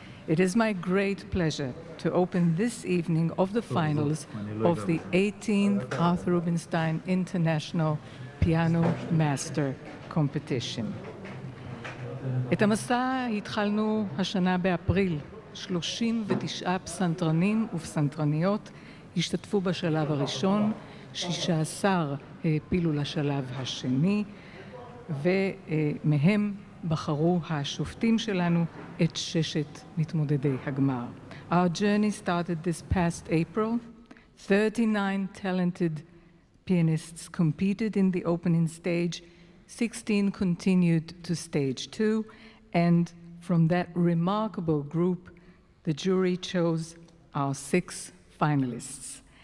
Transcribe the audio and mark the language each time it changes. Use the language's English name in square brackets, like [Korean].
[English] It is my great pleasure to open this evening of the finals of the 18th Arthur Rubinstein International Piano Master Competition. [Hebrew] את המסע התחלנו השנה באפריל. 39 פסנתרנים ופסנתרניות השתתפו בשלב הראשון, 16 העפילו לשלב השני, ומהם בחרו השופטים שלנו את ששת מתמודדי הגמר. [English] Our journey started this past April. 39 talented pianists competed in the opening stage, 16 continued to stage 2, and from that remarkable group, the jury chose our 6 finalists.